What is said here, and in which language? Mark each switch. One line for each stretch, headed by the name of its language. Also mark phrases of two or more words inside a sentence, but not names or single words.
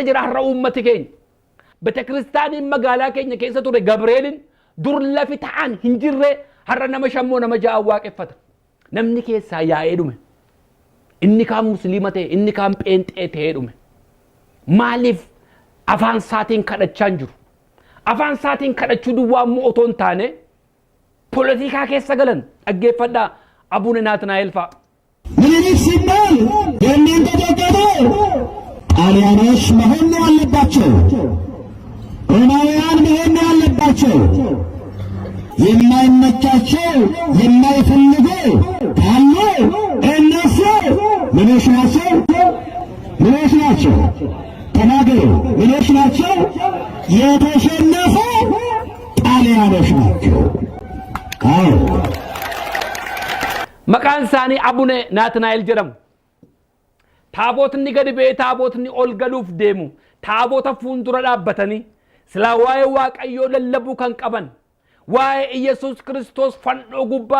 Oromo: jira har'a uummati keenya betekiristaaniin magaalaa keenya keessa ture Gabreelin dur lafi ta'an hin jirre har'a nama shammoo nama ja'a waaqeffata namni keessaa yaa'ee dhume inni kaan musliima ta'e inni kaan pheenxee ta'ee dhume maaliif afaan saatiin kadhachaa jiru afaan saatiin kadhachuu duwwaa immoo otoo hin taane ፖለቲካ keessa galan dhaggeeffadhaa Abune Naatnaa'el fa'a
Amharic: ምኒልክ ሲባል የእናንተ ደቀደ ጣሊያኖች መሆን ያለባቸው ሮማውያን መሆን ያለባቸው የማይመቻቸው የማይፈልጉ ካሉ እነሱ ምኖች ናቸው ምኖች ናቸው ተናገሩ ምኖች ናቸው የተሸነፉ ጣሊያኖች ናቸው አዎ
Oromo: maqaan isaanii Abune Naatnaa'el jedhamu taabotni gadi ba'ee taabotni ol galuuf deemu taabota fuuldura dhaabbatanii silaa waa'ee waaqayyoo lallabuu kan qaban waa'ee Iyesuus Kiristoos fannoo gubbaa